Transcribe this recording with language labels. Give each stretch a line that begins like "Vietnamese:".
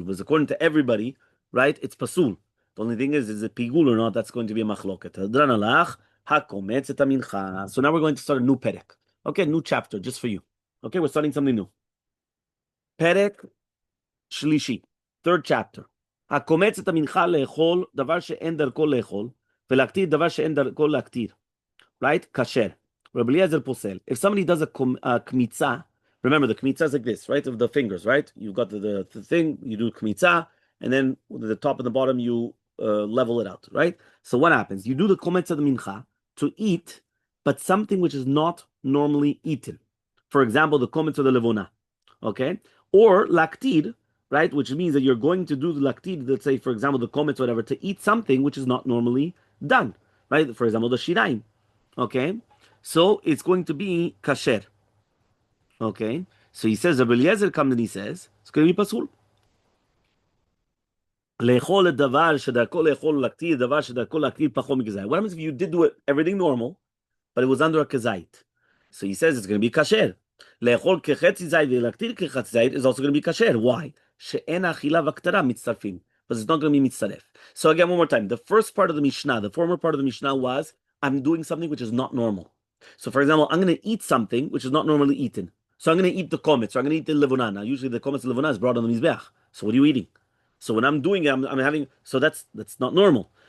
English: Because according to everybody, right, it's pasul. The only thing is it pigul or not? That's going to be a machloket. So now we're going to start a new perek. Okay, new chapter just for you. Okay, we're starting something new.
Hebrew: Perek shlishi,
English: third chapter.
Hebrew: הקומץ את המנחה לאכול דבר שאין דרכו לאכול, ולהקטיר דבר שאין דרכו להקטיר.
English: Right? כשר. Rabbi Eliezer posel. If somebody does a kmitza, remember the kmitza is like this, right? Of the fingers, right? You've got the thing, you do kmitza, and then the top and the bottom you level it out, right? So what happens? You do the kometz of the mincha to eat, but something which is not normally eaten. For example, the kometz of the levona, okay? Or laktid, right? Which means that you're going to do the laktid, let's say, for example, the kometz, whatever, to eat something which is not normally done, right? For example, the shiraim, okay? So it's going to be kasher, okay? So he says, Rabbi Eliezer comes and he says, it's going to be pasul.
Hebrew: לאכול את דבר שדרכו לאכול לקטיר, דבר שדרכו להקטיר פחות מכזית.
English: What happens if you did do it, everything normal, but it was under a kazait? So he says it's going to be kasher.
Hebrew: לאכול כחצי זית ולהקטיר כחצי זית
English: is also going to be kasher. Why?
Hebrew: שאין האכילה והקטרה מצטרפים.
English: But it's not going to be mitzaref. So again, one more time. The first part of the Mishnah, the former part of the Mishnah was, I'm doing something which is not normal. So for example, I'm going to eat something which is not normally eaten. So I'm going to eat the kometz, or I'm going to eat the levona. Now, usually the kometz and levona is brought on the mizbeach. So what are you eating? So when I'm doing it, I'm having, so that's not normal.